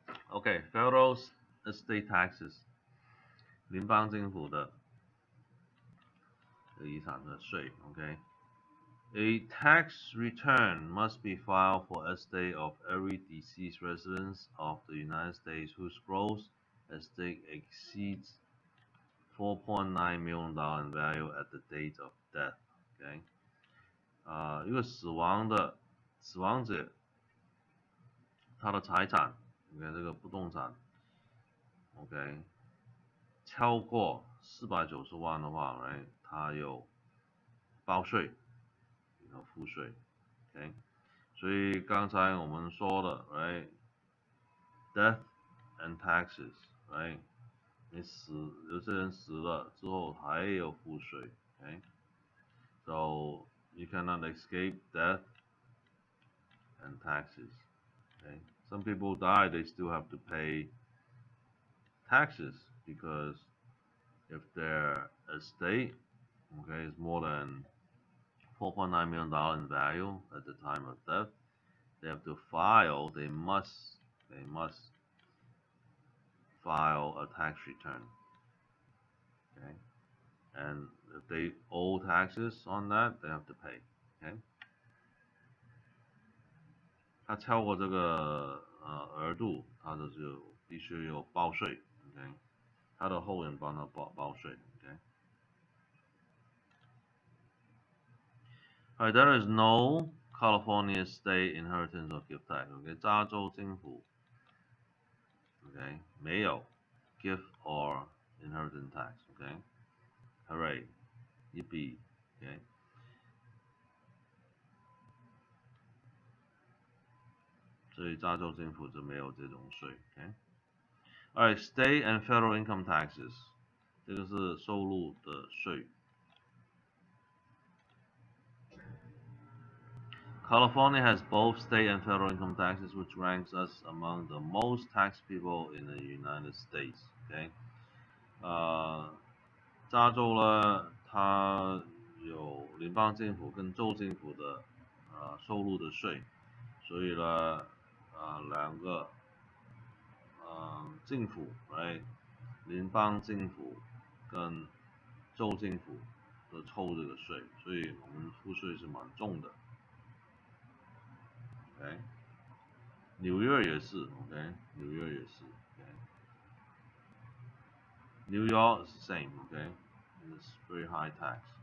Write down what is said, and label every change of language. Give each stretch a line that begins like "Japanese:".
English: Okay, federal estate taxes，
Chinese: 联邦政府的遗产的税 ，OK。
English: A tax return must be filed for estate of every deceased resident of the United States whose gross estate exceeds $4.9 million in value at the date of death.
Chinese: OK， 一个死亡者，他的财产 ，OK， 这个不动产 ，OK， 超过490万的话，来，他有报税。要付税 ，OK， 所以刚才我们说的 ，right，
English: death and taxes，
Chinese: right， 你有些人死了之后还要付税 ，OK，
English: so you cannot escape death and taxes，OK， some people die, they still have to pay taxes because if their estate, okay, is more than $4.9 million in value at the time of death, they have to file, they must file a tax return. Okay? And if they owe taxes on that, they have to pay. Okay?
Chinese: 他超过这个额度，他就必须有报税。 OK， 他的后人帮他报税。
English: OK。 Alright, there is no California state inheritance or gift tax. OK，
Chinese: 加州政府
English: OK
Chinese: 没有
English: gift or inheritance tax.
Chinese: OK，
English: hooray， yippee。
Chinese: OK， 所以加州政府就没有这种税。
English: OK， Alright, state and federal income taxes，
Chinese: 这个是收入的税。
English: California has both state and federal income taxes, which ranks us among the most taxed people in the United States.
Chinese: OK， 加州呢，它有联邦政府跟州政府的收入的税，所以呢，两个政府，联邦政府跟州政府都抽这个税，所以我们付税是蛮重的。 OK， 纽约也是 ，OK， 纽约也是 ，OK。
English: New York is the same, okay? It's very high tax.